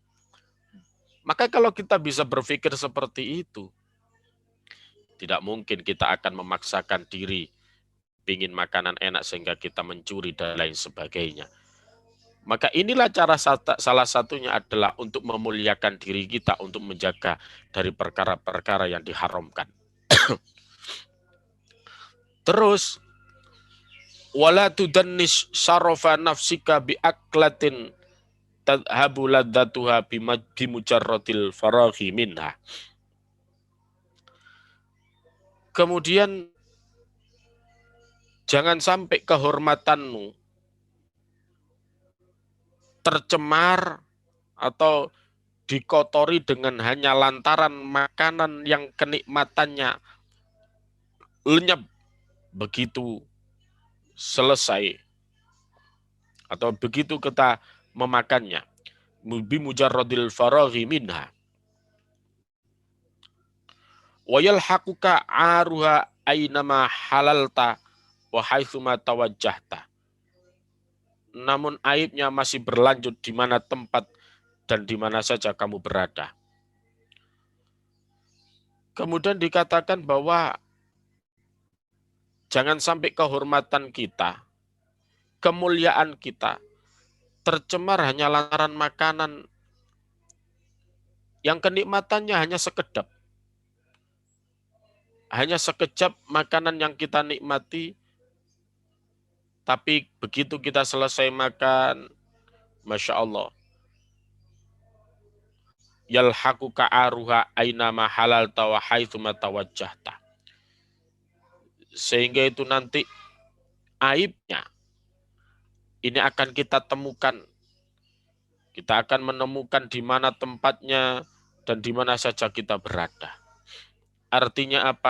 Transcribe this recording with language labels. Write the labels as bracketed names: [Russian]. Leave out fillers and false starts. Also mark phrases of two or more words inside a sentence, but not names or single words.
[Indonesian] Maka kalau kita bisa berpikir seperti itu, tidak mungkin kita akan memaksakan diri ingin makanan enak sehingga kita mencuri dan lain sebagainya. Maka inilah cara salah satunya adalah untuk memuliakan diri kita, untuk menjaga dari perkara-perkara yang diharamkan. Terus, [Arabic] ولا تدنس شرف نفسك بأكلة تذهب لذتها بمجرد الفراغ منها. [Indonesian] Kemudian jangan sampai kehormatanmu tercemar atau dikotori dengan hanya lantaran makanan yang kenikmatannya lenyap begitu selesai atau begitu kita memakannya. [Arabic] بمجرد الفراغ منها ويلحقك عارها أينما حللت وحيثما توجهت. [Indonesian] Namun aibnya masih berlanjut di mana tempat dan di mana saja kamu berada. Kemudian dikatakan bahwa jangan sampai kehormatan kita, kemuliaan kita tercemar hanya lantaran makanan yang kenikmatannya hanya sekedap. Hanya sekejap makanan yang kita nikmati, tapi begitu kita selesai makan, [Arabic] ما شاء الله, يلحقك عارها أينما حللت وحيثما توجهت. [Indonesian] Sehingga itu nanti aibnya ini akan kita temukan. Kita akan menemukan di mana tempatnya dan di mana saja kita berada. Artinya apa?